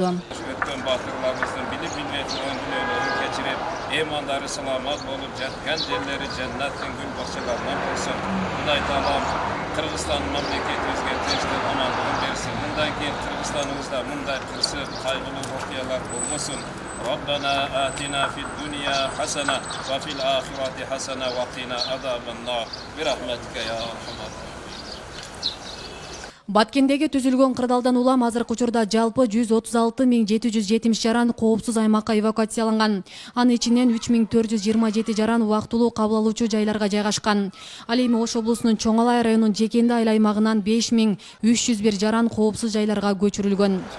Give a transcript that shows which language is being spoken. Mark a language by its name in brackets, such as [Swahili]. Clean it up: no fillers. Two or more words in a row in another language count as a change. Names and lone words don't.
[Kyrgyz] Өткөн батырларыбыздын билип билбеген күнөөлөрүн кечирип, эмандары саламат болуп жаткан жерлери жаннаттын гүл бакчаларынан болсун. Кудай таалам Кыргызстан мамлекетибизге тынчтык, амандык берсин. Мындан кийин Кыргызстаныбызда мындай кырсык, кайгылуу окуялар болбосун. [Arabic] ربنا آتنا في الدنيا حسنة وفي الآخرة حسنة وقنا عذاب النار. برحمتك يا أرحم. [Kyrgyz] Баткендеги түзүлгөн кырдаалдан улам азыркы учурда жалпы 136.770 жаран коопсуз аймакка эвакуацияланган. Анын ичинен 3.427 жаран убактылуу кабыл алуучу жайларга жайгашкан. Ал эми Ош облусунун Чоң Алай районунун Жекенди айыл аймагынан 5.301 жаран коопсуз жайларга көчүрүлгөн.